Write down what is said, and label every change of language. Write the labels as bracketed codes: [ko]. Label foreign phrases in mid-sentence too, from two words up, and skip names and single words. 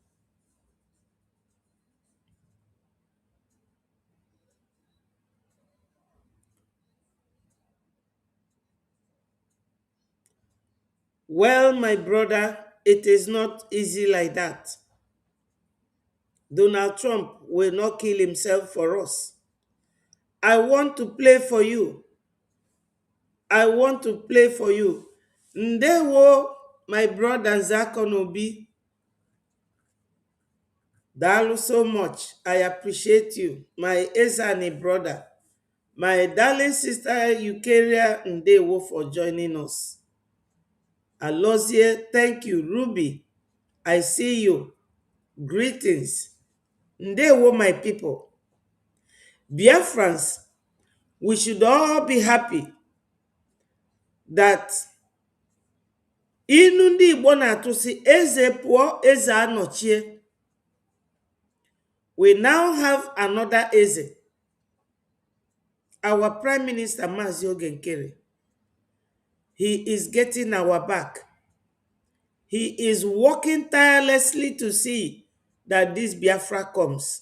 [en] Well, my brother, it is not easy like that. Donald Trump will not kill himself for us. I want to play for you. I want to play for you. Ndewo, my brother Zakonobi. Dalu so much. I appreciate you, my Ezani brother. My darling sister Eukaria Ndewo for joining us. Alozie, thank you. Ruby, I see you. Greetings. Ndewo, my people. Biafrans, we should all be happy that [ig] inu ndị Igbo na-atụ sị eze pụọ eze anọchie. [en] We now have another eze. Our Prime Minister Mazi Oge Nkere. He is getting our back. He is working tirelessly to see that this Biafra comes.